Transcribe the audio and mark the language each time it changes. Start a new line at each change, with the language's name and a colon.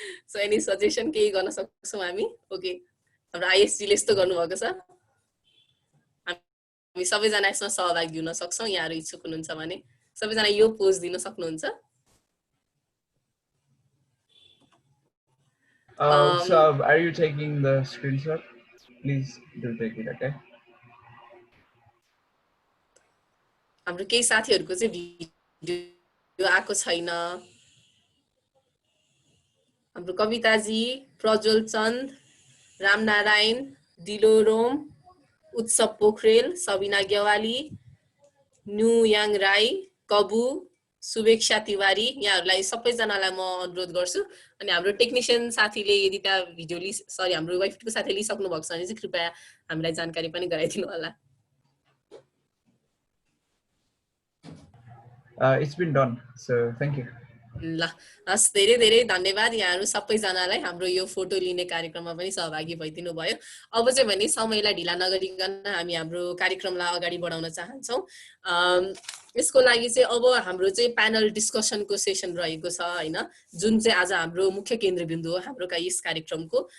English: so any suggestion
Nepali: केही गर्न सक्छौँ हामी? ओके, हाम्रो आइएसजीले यस्तो गर्नुभएको छ, हामी सबैजना यसमा सहभागी हुन सक्छौँ। यहाँहरू इच्छुक हुनुहुन्छ भने सबैजना यो पोज दिन सक्नुहुन्छ।
English: So are you taking the screenshot? Please do take it, okay?
Nepali: हाम्रो केही साथीहरूको चाहिँ भिडियो आएको छैन। हाम्रो कविताजी, प्रज्वल चन्द, रामनारायण, दिलोरोम, उत्सव पोखरेल, सबिना गेवाली, न्युयाङ राई, कबु, शुभेक्षा तिवारी, यहाँहरूलाई सबैजनालाई म अनुरोध गर्छु। अनि हाम्रो टेक्निसियन साथीले यदि त्यहाँ भिडियो हाम्रो वाइफको साथीले लिइसक्नु भएको छ भने चाहिँ कृपया हामीलाई जानकारी पनि गराइदिनु होला।
English: It's been done, so thank you.
Nepali: ल हस्, धेरै धेरै धन्यवाद यहाँहरू सबैजनालाई हाम्रो यो फोटो लिने कार्यक्रममा पनि सहभागी भइदिनु भयो। अब चाहिँ भने समयलाई ढिला नगरिकन हामी हाम्रो कार्यक्रमलाई अगाडि बढाउन चाहन्छौँ। यसको लागि चाहिँ अब हाम्रो चाहिँ प्यानल डिस्कसनको सेसन रहेको छ होइन, जुन चाहिँ आज हाम्रो मुख्य केन्द्रबिन्दु हो हाम्रो यस कार्यक्रमको।